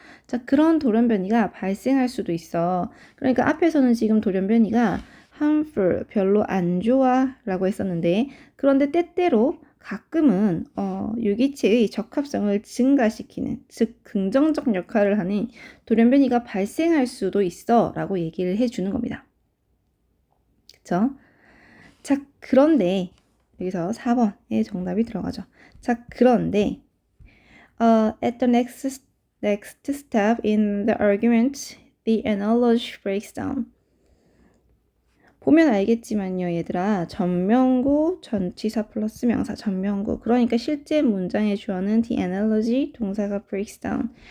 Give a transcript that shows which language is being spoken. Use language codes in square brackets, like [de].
[ko] 자, 그런 돌연변이가 발생할 수도 있어. 그러니까 앞에서는 지금 돌연변이가 harmful, 별로 안 좋아 라고 했었는데, 그런데 때때로 가끔은 유기체의 적합성을 증가시키는, 즉 긍정적 역할을 하는 돌연변이가 발생할 수도 있어 라고 얘기를 해주는 겁니다. 그쵸? 자, 그런데 여기서 4번의 정답이 들어가죠. 자, 그런데 [en] at the next step in the argument, the analogy breaks down. [ko] 보면 알겠지만요, 얘들아. 전명구, 전치사 플러스 명사, 전명구. 그러니까 실제 문장의 주어는 the analogy, 동사가 breaks down.